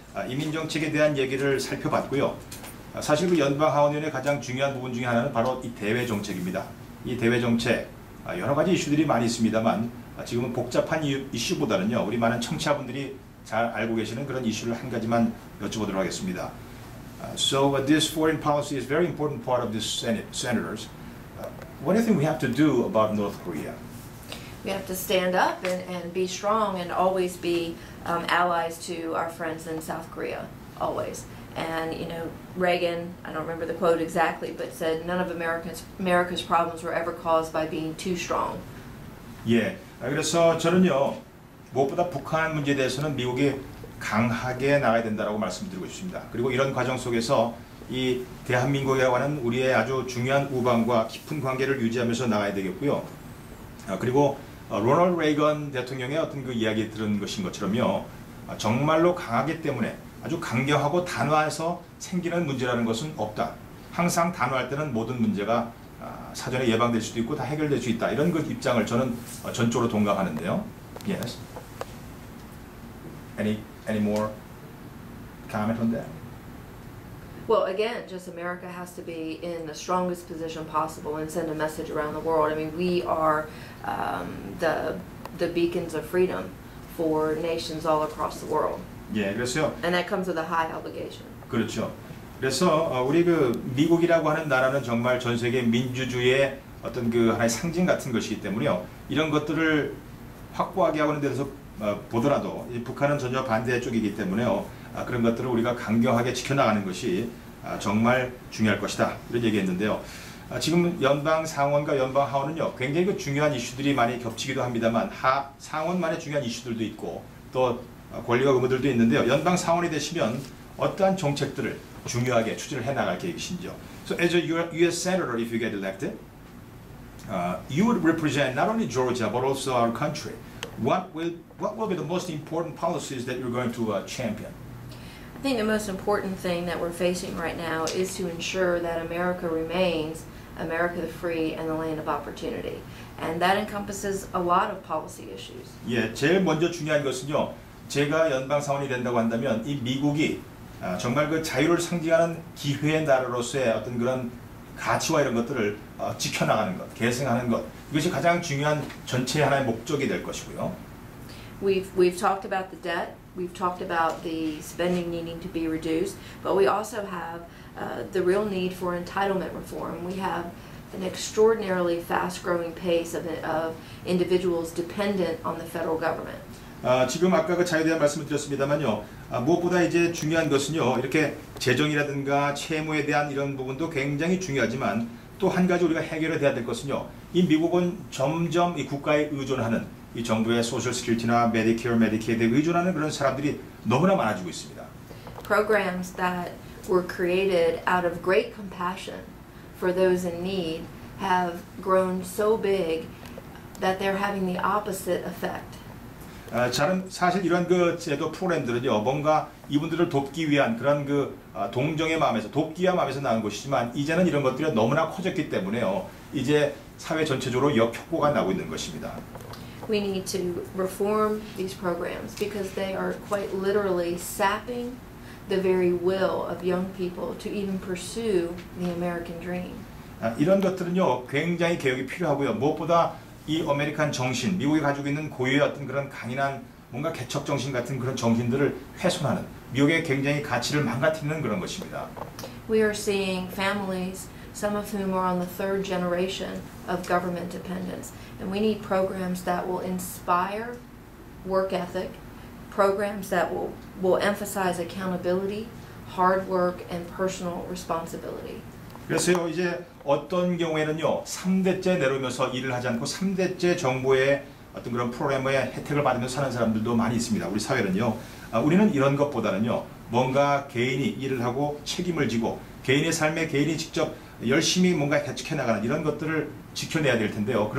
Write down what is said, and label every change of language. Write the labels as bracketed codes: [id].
[ko] 이민정책에 대한 얘기를 살펴봤고요. 사실 그 연방하원위원회 가장 중요한 부분 중에 하나는 바로 이 대외 정책입니다. 이 대외 정책 여러 가지 이슈들이 많이 있습니다만 지금은 복잡한 이슈보다는요. 우리 많은 청취자분들이 잘 알고 계시는 그런 이슈를 한 가지만 여쭤보도록 하겠습니다. [en] So this foreign policy is a very important part of the senators. What do you think we have to do about North Korea? We have to stand up and be strong and always be allies to our friends in South Korea, always. And, you know, Reagan, I don't remember the quote exactly, but said none of America's problems were ever caused by being too strong. [ko] 예, 그래서 저는요, 무엇보다 북한 문제에 대해서는 미국이 강하게 나가야 된다고 말씀드리고 싶습니다. 그리고 이런 과정 속에서 이 대한민국이라고 하는 우리의 아주 중요한 우방과 깊은 관계를 유지하면서 나가야 되겠고요. 그리고 로널드 레이건 대통령의 어떤 그 이야기 들은 것인 것처럼요. 정말로 강하기 때문에 아주 강경하고 단호해서 생기는 문제라는 것은 없다. 항상 단호할 때는 모든 문제가 사전에 예방될 수도 있고 다 해결될 수 있다. 이런 그 입장을 저는 전적으로 동감하는데요. [en] Yes. Any more comment on that? Well, again, just America has to be in the strongest position possible and send a message around the world. I mean, we are the beacons of freedom for nations all across the world. [ko] 예, 그래서요. [en] And that comes with a high obligation. [ko] 그렇죠. 그래서 우리 그 미국이라고 하는 나라는 정말 전 세계 민주주의의 어떤 그 하나의 상징 같은 것이기 때문에요. 이런 것들을 확고하게 하는 데서 보더라도 이 북한은 전혀 반대 쪽이기 때문에요. 그런 것들을 우리가 강경하게 지켜나가는 것이 정말 중요할 것이다. 이런 얘기했는데요. 지금 연방 상원과 연방 하원은요. 굉장히 그 중요한 이슈들이 많이 겹치기도 합니다만 상원만의 중요한 이슈들도 있고 또 권리와 의무들도 있는데요. 연방 상원이 되시면 어떠한 정책들을 중요하게 추진을 해나갈 계획이신지요. [en] So as a U.S. Senator, if you get elected, you would represent not only Georgia but also our country. What will be the most important policies that you're going to champion? I think the most important thing that we're facing right now is to ensure that America remains America the free and the land of opportunity. And that encompasses a lot of policy issues. [ko] 예, 제일 먼저 중요한 것은요. 제가 연방 상원이 된다고 한다면 이 미국이 정말 그 자유를 상징하는 기회의 나라로서의 어떤 그런 가치와 이런 것들을 지켜나가는 것, 계승하는 것 이것이 가장 중요한 전체의 하나의 목적이 될 것이고요. [en] We've talked about the debt. We've talked about the spending needing to be reduced, but we also have the real need for entitlement reform. We have an extraordinarily fast-growing pace of individuals dependent on the federal government. [ko] 지금 아까 그 자유에 대한 말씀을 드렸습니다만요. 무엇보다 이제 중요한 것은요. 이렇게 재정이라든가 채무에 대한 이런 부분도 굉장히 중요하지만 또 한 가지 우리가 해결해야 될 것은요. 이 미국은 점점 이 국가에 의존하는 이 정부의 소셜 시큐리티나 메디케어, 메디케이드에 의존하는 그런 사람들이 너무나 많아지고 있습니다. [en] Programs that were created out of great compassion for those in need have grown so big that they're having the opposite effect. [ko] 저는 사실 이런 그 제도 프로그램들은요, 뭔가 이분들을 돕기 위한 그런 그 동정의 마음에서, 돕기의 마음에서 나온 것이지만, 이제는 이런 것들이 너무나 커졌기 때문에요, 이제 사회 전체적으로 역효과가 나고 있는 것입니다. [en] We need to reform these programs because they are quite literally sapping the very will of young people to even pursue the American dream. [ko] 이런 것들은요, 굉장히 개혁이 필요하고요. 무엇보다 이 아메리칸 정신, 미국이 가지고 있는 고유의 어떤 그런 강인한 뭔가 개척 정신 같은 그런 정신들을 훼손하는, 미국의 굉장히 가치를 망가뜨리는 그런 것입니다. [en] We are seeing families, some of whom are on the third generation of government dependence, and we need programs that will inspire work ethic, programs that will emphasize accountability, hard work, and personal responsibility. [ko] 그래서요, 이제 어떤 경우에는요, 3대째 내려오면서 일을 하지 않고 3대째 정부의 어떤 그런 프로그램의 혜택을 받으면서 사는 사람들도 많이 있습니다. 우리 사회는요. 우리는 이런 것보다는요, 뭔가 개인이 일을 하고 책임을 지고 개인의 삶에 개인이 직접 열심히 뭔가 개척해 나가는 이런 것들을 지켜내야 될 텐데요.